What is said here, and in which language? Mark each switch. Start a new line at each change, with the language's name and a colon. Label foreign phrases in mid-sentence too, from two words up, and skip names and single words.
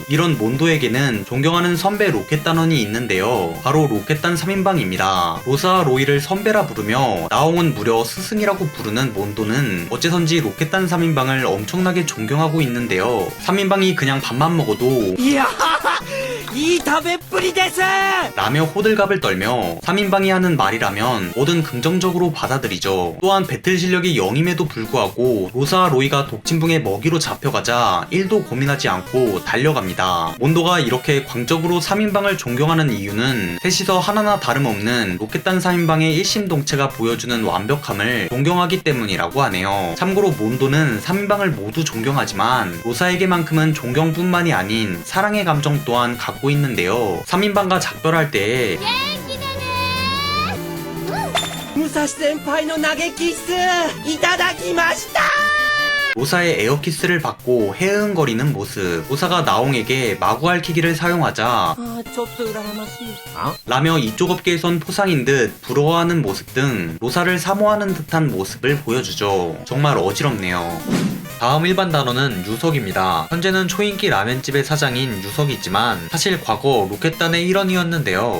Korean: 이런 몬도에게는 존경하는 선배 로켓단원이 있는데요. 바로 로켓단 3인방입니다. 로사와 로이를 선배라 부르며 나옹은 무려 스승이라고 부르는 몬도는 어째선지 로켓단 3인방을 엄청나게 존경하고 있는데요. 3인방이 그냥 밥만 먹어도
Japanese: 이 食べっぷりです
Korean: 라며 호들갑을 떨며 3인방이 하는 말이라면 뭐든 긍정적으로 받아들이죠. 또한 배틀 실력이 0임에도 불구하고 로사와 로이가 독침붕에 먹이로 잡혀가자 1도 고민하지 않고 달려갑니다. 몬도가 이렇게 광적으로 3인방을 존경하는 이유는 셋이서 하나나 다름없는 로켓단 3인방의 일심동체가 보여주는 완벽함을 존경하기 때문이라고 하네요. 참고로 몬도는 3인방을 모두 존경하지만 로사에게만큼은 존경뿐만이 아닌 사랑의 감정 또한 갖고 있는데요. 3인방과 작별할 때
Japanese: 武蔵先輩の投げキッスいただきました。
Korean: 로사의 에어키스를 받고 헤흥거리는 모습, 로사가 나옹에게 마구알키기를 사용하자
Japanese: あーちょっと羨ましい。
Korean: 라며 이쪽 업계에선 포상인 듯 부러워하는 모습 등 로사를 사모하는 듯한 모습을 보여주죠. 정말 어지럽네요. 다음 일반 단어는 유석입니다. 현재는 초인기 라멘집의 사장인 유석이지만 사실 과거 로켓단의 일원이었는데요.